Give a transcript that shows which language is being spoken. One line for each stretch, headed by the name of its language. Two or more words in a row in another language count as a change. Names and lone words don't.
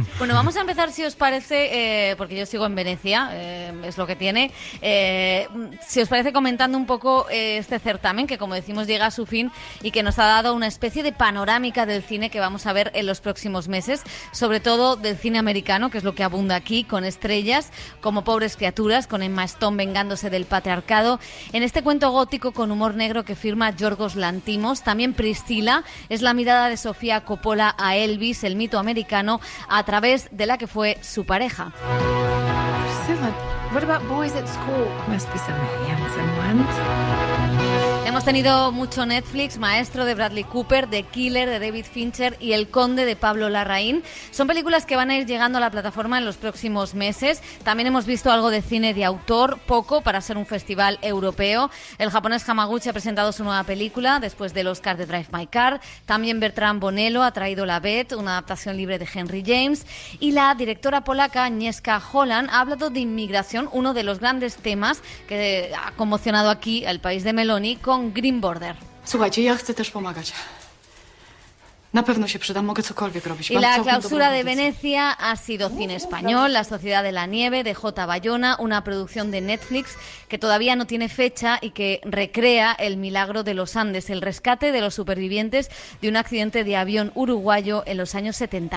Spanish: Bueno, vamos a empezar, si os parece, porque yo sigo en Venecia, es lo que tiene, si os parece, comentando un poco este certamen que, como decimos, llega a su fin y que nos ha dado una especie de panorámica del cine que vamos a ver en los próximos meses, sobre todo del cine americano, que es lo que abunda aquí, con estrellas como Pobres criaturas, con Emma Stone vengándose del patriarcado, en este cuento gótico con humor negro que firma Yorgos Lanthimos. También Priscila es la mirada de Sofía Coppola a Elvis, el mito americano, a través de la que fue su pareja.
English: What about boys at school? Must be some handsome ones.
Spanish: Hemos tenido mucho Netflix, Maestro de Bradley Cooper, The Killer de David Fincher y El Conde de Pablo Larraín. Son películas que van a ir llegando a la plataforma en los próximos meses. También hemos visto algo de cine de autor, poco para ser un festival europeo. El japonés Hamaguchi ha presentado su nueva película después del Oscar de Drive My Car. También Bertrand Bonello ha traído La Bête, una adaptación libre de Henry James. Y la directora polaca Agnieszka Holland ha hablado de inmigración, uno de los grandes temas que ha conmocionado aquí al país de Meloni, con Green Border.
Polish: Słuchajcie, ja chcę też pomagać. Na pewno się przydam, mogę cokolwiek robić.
Spanish: Y la clausura de Venecia ha sido cine español, La Sociedad de la Nieve, de J. Bayona, una producción de Netflix que todavía no tiene fecha y que recrea el milagro de los Andes, el rescate de los supervivientes de un accidente de avión uruguayo en los años 70.